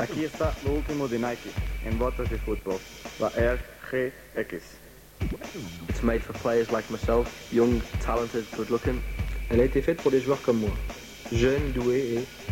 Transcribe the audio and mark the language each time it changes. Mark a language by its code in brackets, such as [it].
[es] Aquí está lo último de Nike en botas de fútbol, la RGX. [en] It's made for players like myself, young, talented, good looking. [fr] Elle a été faite pour des joueurs comme moi, jeunes, doués et